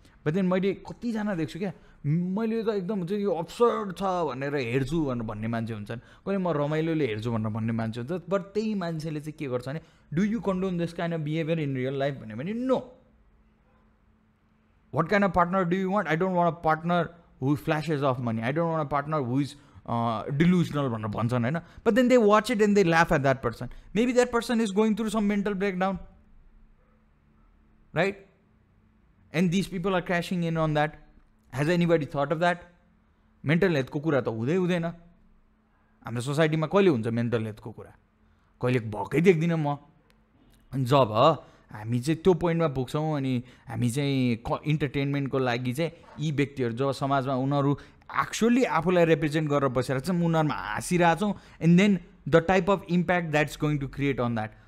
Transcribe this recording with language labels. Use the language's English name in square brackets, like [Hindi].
[Nepali] But then मैले कतिजना देख्छु क्या, मैले त एकदम हुन्छ यो अब्सर्ड छ भनेर हेर्छु भनेर भन्ने मान्छे हुन्छन्, कहिले म रमाइलोले हेर्छु भनेर भन्ने मान्छे हुन्छ. बट त्यही मान्छेले चाहिँ के गर्छ भने [English] do you condone this kind of behavior in real life [Nepali] भन्यो भने no. [English] What kind of partner do you want? I don't want a partner who flashes of money, I don't want a partner who is delusional [Nepali] भनेर भन्छन् होइन. [English] But then they watch it and they laugh at that person. Maybe that person is going through some mental breakdown, right? And these people are crashing in on that. Has anybody thought of that? [Nepali] Mental health को कुरा त हुँदै हुँदैन हाम्रो सोसाइटीमा. कहिले हुन्छ mental हेल्थको कुरा? कहिले भएकै देख्दिनँ म. जब हामी चाहिँ त्यो पोइन्टमा पुग्छौँ अनि हामी चाहिँ इन्टरटेनमेन्टको लागि चाहिँ यी व्यक्तिहरू जब समाजमा उनीहरू एक्चुअली आफूलाई रिप्रेजेन्ट गरेर बसेर चाहिँ उनीहरूमा हाँसिरहेछौँ [English] And then the type of impact that's going to create on that.